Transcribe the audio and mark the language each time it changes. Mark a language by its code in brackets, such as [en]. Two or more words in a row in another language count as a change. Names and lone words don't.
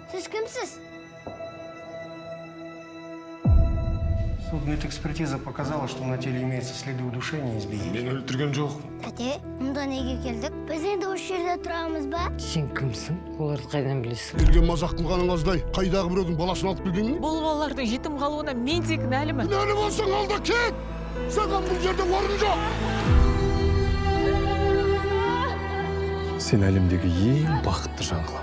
[kk] кімсіз? [ru] Судмедэкспертиза показала, что на теле имеются следы удушения и избиения. [kk] Мен өлтірген жоқ. Тәте, мұнда неге келдік? Біз енді осы жерде тұрамыз ба? Сен кімсің? Оларды қайдан білесің? Елге мазақ қылғаның аздай. Қайдағы біреудің баласын алып келдің бе? Бұл балалардың жетім қалуына мен де кінәлімін. Кінәлі болсаң алда кет! Саған бұл жерде орын жоқ! Сен әлемдегі ең бақытты жан қылам.